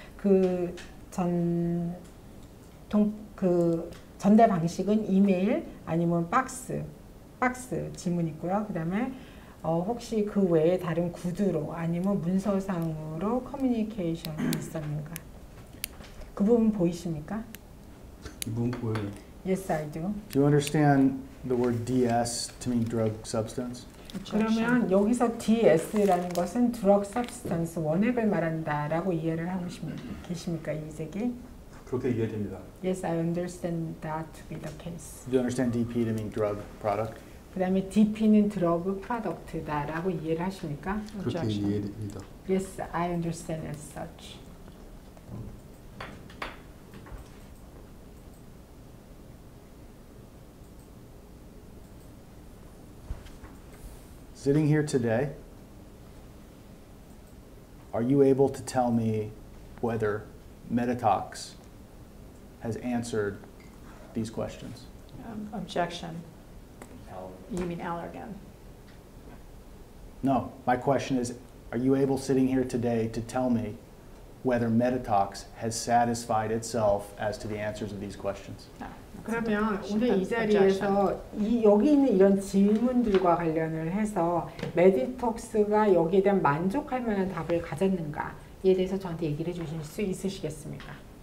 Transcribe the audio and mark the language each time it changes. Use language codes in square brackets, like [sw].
[ko] 그 전달 방식은 이메일 아니면 박스 질문이 있고요. 그 다음에 혹시 그 외에 다른 구두로 아니면 문서상으로 커뮤니케이션이 있었는가? 그 부분 보이십니까? 이 부분 보여요. [en] Yes, I do. Do you understand the word DS to mean drug substance? [ko] 그러면 여기서 DS라는 것은 [en] drug substance, [ko] 원액을 말한다라고 이해를 하고 계십니까, 이재기? 그렇게 이해됩니다. [en] Yes, I understand that to be the case. Do you understand DP to mean drug product? [ko] 그 다음에 DP는 드러그 프로덕트다라고 이해를 하십니까? 그렇게 이해됩니다. [en] Yes, I understand as such. Sitting here today, are you able to tell me whether BOTOX has answered these questions? Objection. You mean Allergan? No, my question is, are you able sitting here today to tell me whether BOTOX has satisfied itself as to the answers of these questions? No. [ko] 그러면 오늘 이 자리에서 여기 있는 이런 질문들과 관련을 해서 메디톡스가 여기에 대한 만족할 만한 답을 가졌는가에 대해서 저한테 얘기를 해주실 수 있으시겠습니까?